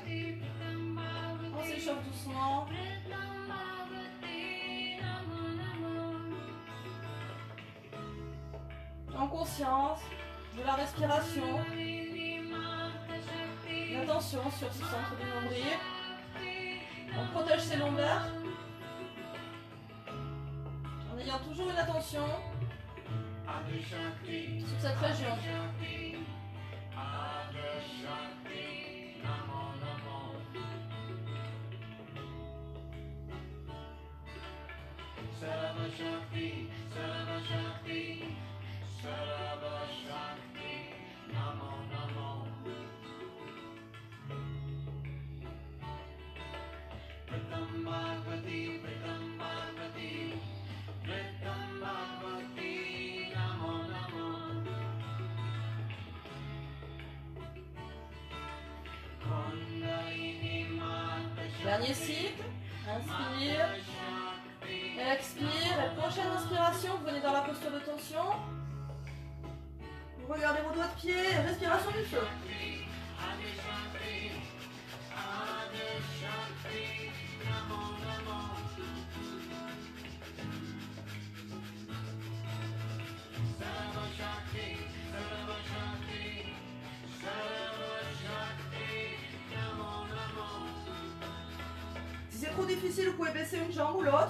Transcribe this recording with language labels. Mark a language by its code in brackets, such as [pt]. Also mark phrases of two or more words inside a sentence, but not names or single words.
[fr] On s'échauffe doucement. En conscience de la respiration. L'attention sur ce centre du nombril. On protège ses lombaires. En ayant toujours une attention sur cette région. [pa] ਸਰਬ ਸ਼ਕਤੀ ਸਰਬ ਸ਼ਕਤੀ ਸਰਬ ਸ਼ਕਤੀ ਨਮੋ ਨਮੋ. ਪ੍ਰਿਥਮ ਭਗਵਤੀ ਨਮੋ ਨਮੋ. ਕੁੰਡਲਿਨੀ ਮਾਤਾ ਸ਼ਕਤੀ. [fr] Dernier cycle. Inspire. Expire, la prochaine inspiration, vous venez dans la posture de tension. Vous regardez vos doigts de pied, respiration du feu. Si c'est trop difficile, vous pouvez baisser une jambe ou l'autre.